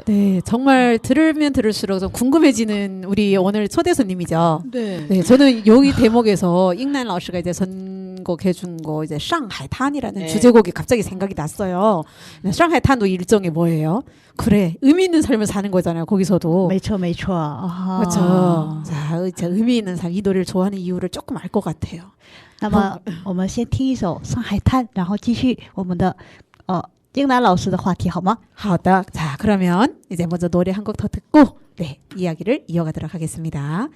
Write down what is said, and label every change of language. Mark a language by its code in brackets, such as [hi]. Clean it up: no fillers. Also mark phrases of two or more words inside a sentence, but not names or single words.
[ko] 네, 정말 들으면 들을수록 좀 궁금해지는 우리 오늘 초대 손님이죠. 네. 네, 저는 여기 대목에서 잉난 라오스가 이제 선곡해준 거 이제 상하이탄이라는 네. 주제곡이 갑자기 생각이 났어요. 상하이탄도 일종의 뭐예요? 그래, 의미 있는 삶을 사는 거잖아요. 거기서도. [zh] 没错没错啊。 [ko] 그렇죠. 자, 자, 의미 있는 삶, 이 노래를 좋아하는 이유를 조금 알 것 같아요. [zh] 那么我们先听一首《上海滩》，然后继续我们的英南老师的话题好吗？ [ko] 하다. 자, 그러면 이제 먼저 노래 한 곡 더 듣고 네, 이야기를 이어가도록 하겠습니다.